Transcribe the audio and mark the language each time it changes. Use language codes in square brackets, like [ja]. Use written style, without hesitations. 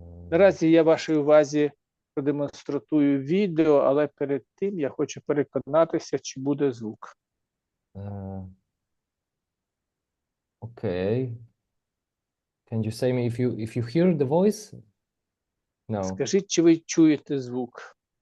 [uk] Наразі я вашій увазі продемонструю відео, але перед тим я хочу переконатися, чи буде звук. [en] Okay. Can you say me if you hear the voice? No. [uk] Скажіть, чи ви чуєте звук?